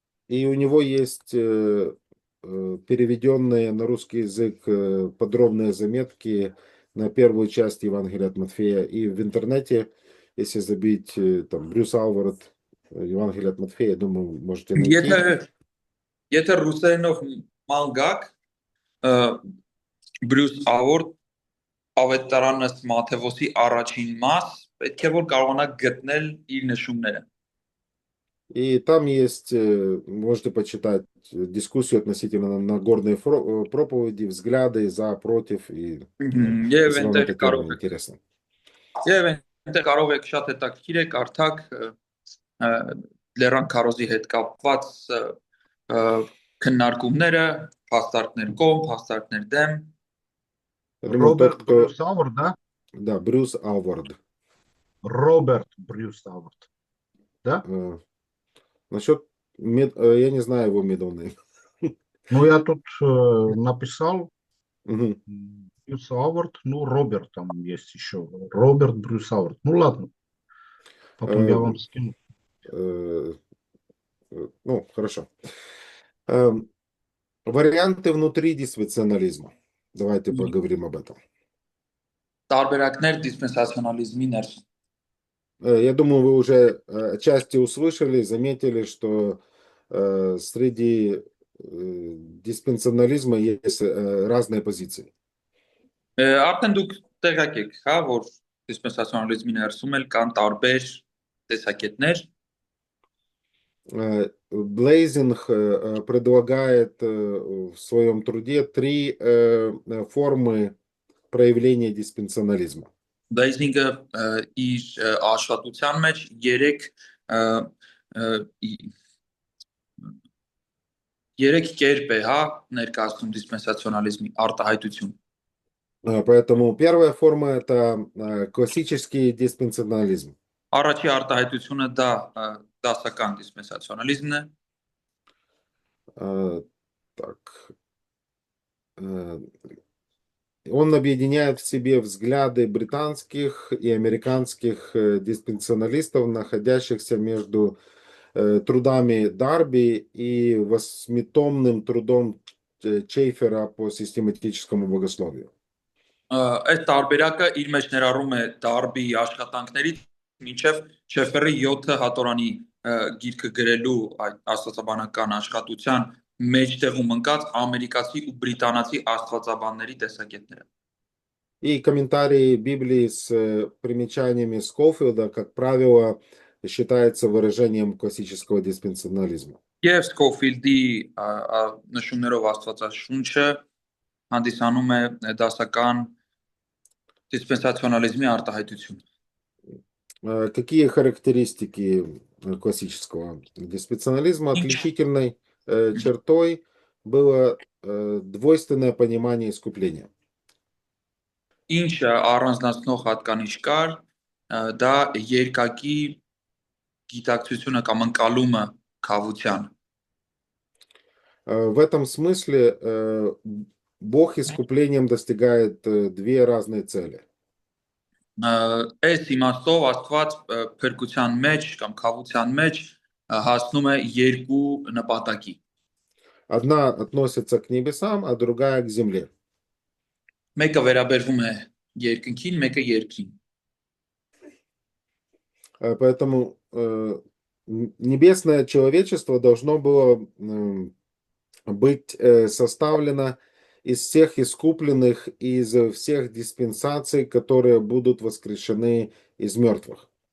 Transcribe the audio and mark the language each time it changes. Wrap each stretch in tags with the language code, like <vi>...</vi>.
<ru>И у него есть переведенные на русский язык подробные заметки на первую часть Евангелия от Матфея. И в интернете, если забить там Брюс Ауворд, Евангелие от Матфея, думаю, можете найти.</ru> <hy>Եթե ռուսերենով ման գաք, Բրյուս Ավորդ ավետարանը Մատթեոսի առաջին մաս, պետք է որ կարողանաք գտնել իր նշումները։</hy> <ru>И там есть, можете почитать дискуссию относительно Нагорной проповеди, взгляды за, против. И если вам эта тема интересна.</ru> <hy>Եվ այնտեղ կարող եք շատ հետաքրքիր է կարդաք լեռան քարոզի հետ կապված քննարկումները, փաստարկներ կողմ, փաստարկներ դեմ։</hy> <ru>Роберт Брюс Ауворд, да? Да, Брюс Ауворд. Роберт Брюс Ауворд. Да? Насчет, я не знаю его</ru> <en>middle name.</en> <ru>Ну, я тут написал Брюс Ауворд, ну, Роберт там есть еще. Роберт Брюс Ауворд. Ну, ладно. Потом я вам скину. Ну, хорошо. Варианты внутри диспенсионализма. Давайте поговорим об этом.</ru> <hy>Տարբերակներ դիսպենսացիոնալիզմի ներսում։</hy> <ru>Я думаю, вы уже отчасти услышали, заметили, что среди диспенсионализма есть разные позиции.</ru> <hy>Արդեն դուք տեղյակ եք, հա, որ դիսպենսացիոնալիզմի ներսում էլ կան տարբեր տեսակետներ։</hy> <ru>Блейзинг предлагает в своем труде 3 формы проявления диспенсионализма.</ru> <hy>Բլեյզինգը իր աշխատության մեջ 3 կերպ է, հա, ներկայացնում դիսպենսացիոնալիզմի արտահայտություն։</hy> <ru>Поэтому первая форма это классический диспенсионализм.</ru> <hy>Առաջի արտահայտությունը դա դասական դիսպենսացիոնալիզմն է։</hy> <ru>Так. Он объединяет в себе взгляды британских и американских диспенсионалистов, находящихся между трудами Дарби и 8-томным трудом Чейфера по систематическому богословию.</ru> <hy>Այս տարբերակը իր մեջ ներառում է Դարբի աշխատանքներից մինչև Չեֆերի 7 հատորանի գիրքը գրելու այդ աստվածաբանական աշխատության մեջտեղում ընկած ամերիկացի ու բրիտանացի աստվածաբանների տեսակետները։</hy> <ru>И комментарии Библии с примечаниями Скофилда, как правило, считается выражением классического диспенсионализма.</ru> <hy>Եվ Սկոֆիլդի նշումներով աստվածաշունչը հանդիսանում է դասական դիսպենսացիոնալիզմի արտահայտություն։</hy> <ru>Какие характеристики классического диспенсионализма? Отличительной чертой было двойственное понимание искупления.</ru> <hy>Ինչը առանձնացնող հատկանիշ կար, դա երկակի գիտակցությունը կամ ընկալումը քավության։</hy> <ru>В этом смысле Бог искуплением достигает 2 разные цели.</ru> <hy>Այս իմաստով Աստված փրկության մեջ կամ խաղության մեջ հասնում է երկու նպատակի։</hy> <ru>Одна относится к небесам, а другая к земле.</ru> <hy>Մեկը վերաբերվում է երկնքին, մեկը երկրին։</hy> <ru>Поэтому небесное человечество должно было быть составлено из всех искупленных, из всех диспенсаций, которые будут воскрешены из мертвых.</ru>